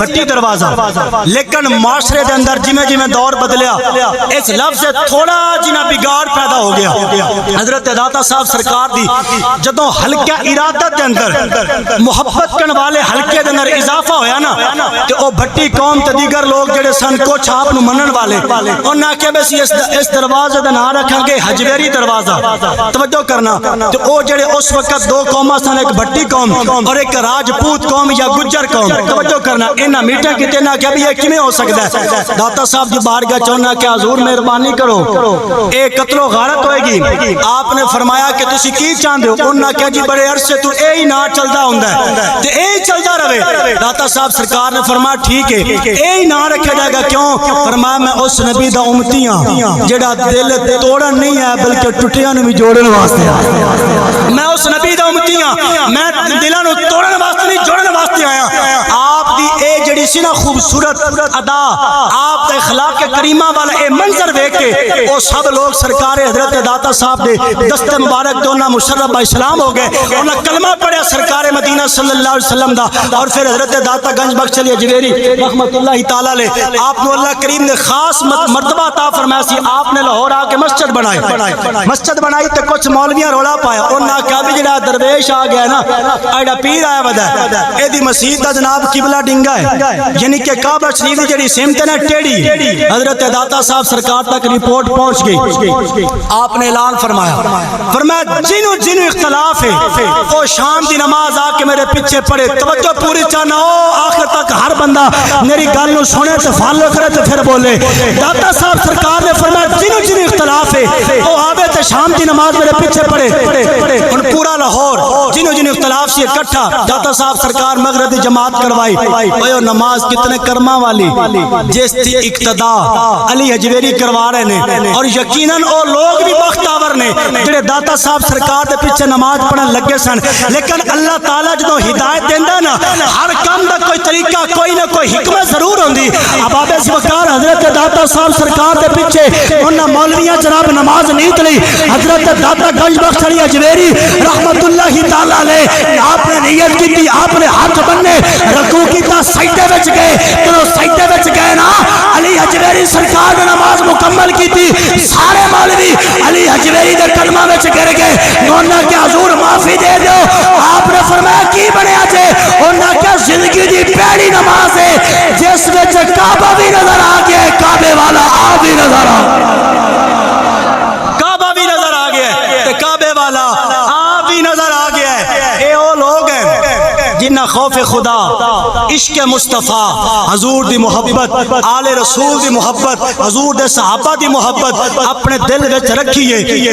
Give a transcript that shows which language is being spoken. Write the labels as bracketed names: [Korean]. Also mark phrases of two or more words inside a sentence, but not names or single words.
[Punjabi] بھٹی دروازہ لیکن معاشرے دے اندر جمیں جمیں دور بدلیا اس لفظ سے تھوڑا جنا بگاڑ پیدا ہو گیا حضرت داتا صاحب سرکار دی جدوں حلقہ ارادت دے اندر محبت کرنے والے حلقے دے اندر اضافہ ہویا نا تے او بھٹی قوم تے دیگر لوگ جڑے سن کو چھاپ نو منن والے انہاں کہ بس اس دروازے دا نام رکھیں گے حجویری دروازہ. توجہ کرنا. تو او جڑے اس وقت دو قوماں سن, ایک بھٹی قوم اور ایک راجپوت قوم یا گجر قوم. توجہ کرنا. انہاں میٹھے کتے نہ کہ یہ کیویں ہو سکدا ہے. داتا صاحب دی بارگاہ چاہنا کہ حضور مہربانی کرو, اے قتل و غارت ہوئے گی. آپ نے فرمایا کہ تسی کی چاہندے ہو؟ انہاں کہا جی بڑے عرصے تو اے ہی نہ چلدا ہوندا ہے تے اے ہی چلدا رہے. داتا صاحب سرکار نے فرمایا ٹھیک ہے, اے ہی نہ رکھا جائے گا. کیوں؟ فرمایا میں اس نبی دا امتی ہاں جڑا دل توڑن نہیں ہے بلکہ ٹٹیاں نوں بھی جوڑن واسطے آیا. میں اس نبی دا امتی ہاں, میں دلاں نوں توڑن واسطے نہیں جوڑن واسطے آیا. آپ دی اے جڑی سی نا خوبصورت ادا, آپ دے اخلاق کریمہ والا اے منظر دیکھ کے او سب لوگ سرکار حضرت داتا صاحب دے دست مبارک تو انہاں مشرف با اسلام ہو گئے. انہاں کلمہ پڑھیا سرکار مدینہ [Arabic] صلی اللہ علیہ وسلم [Punjabi] دا, اور پھر حضرت داتا گنج بخش علی حجویری [Arabic] رحمت اللہ تعالی علیہ [Punjabi] آپ کو اللہ کریم نے خاص مرتبہ عطا فرمایا سی. آپ نے لاہور آ کے مسجد بنائی تے کچھ مولویاں رولا پایا. انہاں کہا بھی جڑا درویش آ گیا نا, ایڈا پیر آیا ودا ہے, اے دی مسجد دا جناب قبلہ ڈنگا ہے, یعنی کہ کعبہ شریف دی جڑی سمت ہے نا ٹیڑھی. حضرت داتا صاحب سرکار تک رپورٹ پہنچ گئی. آپ نے اعلان فرمایا جنوں اختلاف ہے وہ شام دی نماز آ کے میرے پیچھے پڑے. توجہ پوری چاہنا ہو آخر تک ہر بندہ میری گل نو سنے تے فالو کرے تے پھر بولے. داتا صاحب سرکار نے فرمایا جنوں اختلاف ہے وہ آوے تے شام دی نماز میرے پیچھے پڑے. ان پورا لاہور جنوں اختلاف سے اکٹھا داتا صاحب سرکار مغرب دی جماعت کروائی. اوہ نماز کتنے کرما والی جس دی اقتدا علی حجویری کروا رہے نے, اور یقیناً او لوگ بھی بختاور نے جڑے داتا صاحب سرکار دے پیچھے نماز پڑھن لگے سن. لیکن اللہ تعالیٰ جدوں ہدایت دیندا نا, ہر کام دا کوئی طریقہ کوئی نہ کوئی حکمت ضرور ہوندی. اباب وقار حضرت داتا صاحب سرکار دے پیچھے انہاں مولویاں جناب نماز نہیں تلی. حضرت داتا گنج بخش علی حجویری [Arabic] رحمت اللہ تعالی علیہ [Punjabi] آپ نے نیت کی, آپ نے ہاتھ بننے رکوع کیتا, سجدے وچ گئے. تو سجدے وچ گئے نا, علی حجویری سرکار نے نماز مکمل کی تھی. سارے مولوی علی حجویری دے قدماں وچ گر گئے. انہاں کہ حضور معافی دے دیو. آپ نے فرمایا کی بنیا جے؟ انہاں کہ زندگی دی پہلی نماز ہے جس وچ کعبہ بھی نظر آ گیا, کعبے والا آپ بھی نظر آ گیا, کعبہ بھی نظر آ گیا تے کعبے والا آپ بھی نظر آ گیا ہے. اے او لوگ ہیں جنہ خوف خدا, عشق مصطفیٰ, حضور دی محبت, آل رسول دی محبت, حضور دے صحابہ دی محبت اپنے دل وچ رکھی ہے.